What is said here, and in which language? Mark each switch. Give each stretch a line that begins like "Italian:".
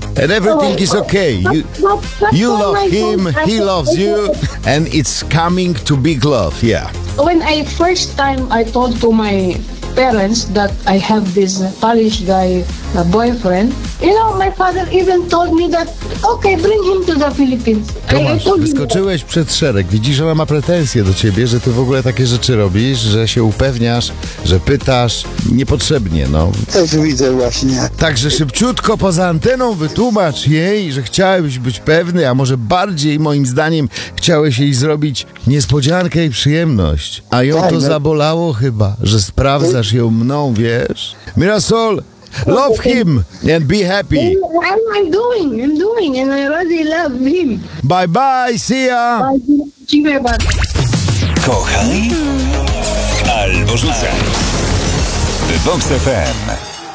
English: And everything is okay. You love him, he loves you, and it's coming to big love, yeah. When I first time I told to my parents that I have this Polish guy boyfriend, you know, my father even told me that, okay, bring him to the Philippines.
Polish: Tomasz, wyskoczyłeś przed szereg. Widzisz, ona ma pretensje do ciebie, że ty w ogóle takie rzeczy robisz, że się upewniasz, że pytasz niepotrzebnie, no. Też widzę właśnie. Także szybciutko poza anteną wytłumacz jej, że chciałeś być pewny, a może bardziej moim zdaniem chciałeś jej zrobić niespodziankę i przyjemność. A ją to zabolało chyba, że sprawdzasz ją mną, wiesz?
English: Mirasol! Love him and be happy. What am I doing? I'm doing and I really love him. Bye bye, see ya.
Polish: Dziękuję bardzo. Kochaj albo rzucaj. Vox FM.